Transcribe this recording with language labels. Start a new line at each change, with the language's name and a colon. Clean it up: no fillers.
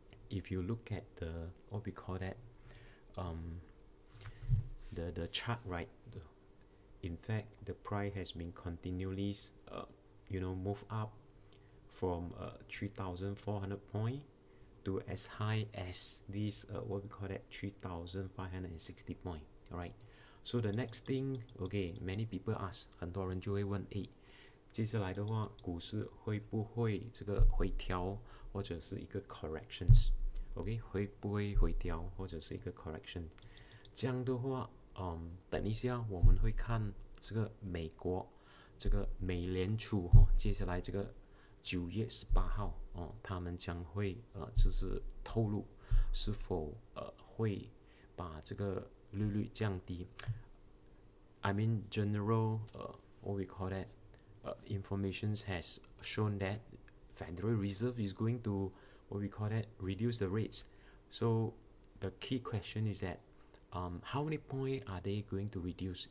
English: If you look at the what we call that, the chart, right? In fact, the price has been continually move up from 3,400 point to as high as this what we call that, 3,560 point. All right. So the next thing, okay, many people ask,
Chinese: 很多人就会问，接下来的话，股市会不会这个回调，或者是一个 corrections？ OK， 会不会回调，或者是一个 correction？这样的话，等一下我们会看这个美国这个美联储接下来这个9月18号他们将会就是透露是否会把这个利率降低。
English: I mean general what we call that information has shown that Federal Reserve is going to what we call that reduce the rates. So the key question is that how many point are they going to reduce?